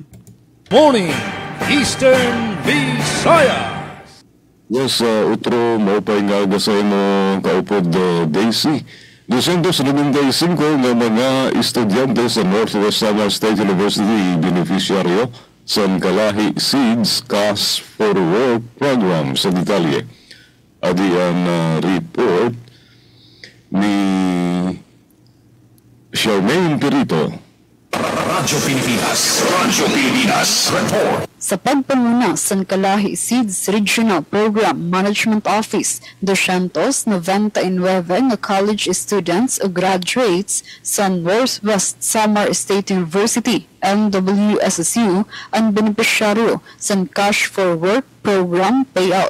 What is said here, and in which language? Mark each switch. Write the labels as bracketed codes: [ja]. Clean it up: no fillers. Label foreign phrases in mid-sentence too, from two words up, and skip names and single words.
[en] Morning, Eastern Visayas. [war] Yes, utro maupay nga sa imo kaupod Daisy. 295 nga mga estudyante sa Northwest Samar State University beneficiaryo sa Kalahi Seeds Cash for Work program sa detalye. Adi ang report ni Charmaine Perito. Radyo Pilipinas report. Sa pagpanguna sa Kalahi Seeds Regional Program Management Office, 299 nga [en] college students [war] o graduates sa Northwest Samar State University, NWSSU, ang beneficiaryo sa Cash for Work Program payout.